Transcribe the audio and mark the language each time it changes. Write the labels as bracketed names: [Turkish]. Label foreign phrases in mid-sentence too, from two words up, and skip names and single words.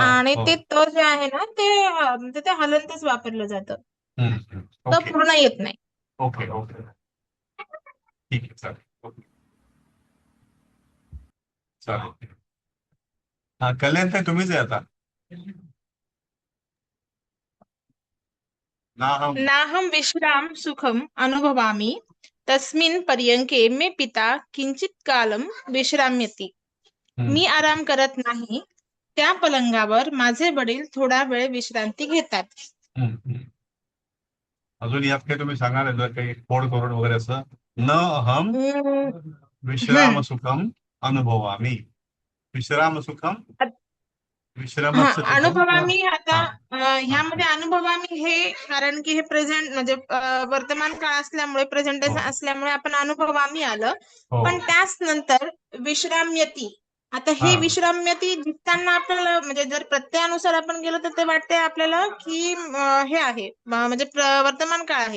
[Marathi] आणि हो. ते त जे आहे ना ते म्हणजे ते हलंतच वापरलं जातं, त ओके पूर्ण येत नाही. ओके ओके, ठीक आहे, चालेल. ओके, चालेल. हा, कल्याण ताई तुम्हीच आहे आता. [Sanskrit] नाहम. नाहम विश्राम सुखम अनुभवामि तस्मिन् पर्यंके मे पिता किंचित कालम विश्राम्यति. [Marathi] मी आराम करत नाही, त्या पलंगावर माझे वडील थोडा वेळ विश्रांती घेतात. अजून यात काही तुम्ही सांगाल जर काही कोड करून वगैरे असं? [Sanskrit] न अहम हम्म, विश्राम सुखम अनुभवामी. विश्राम सुखम, [Marathi] हा [Sanskrit] विश्रामस्य सुखम. अनुभवामी. [Marathi] आता हा, ह्यामध्ये अनुभवामी हे कारण की हे प्रेझेंट म्हणजे वर्तमान काळ असल्यामुळे, प्रेझेंट हो. असल्यामुळे आपण अनुभवामी आलं. हो. पण त्याच नंतर विश्राम्यती. आता हा. हे विश्राम्यती जिंकताना आपल्याला म्हणजे जर प्रत्ययानुसार आपण गेलो तर ते वाटते आपल्याला की हे आहे म्हणजे वर्तमान काळ आहे.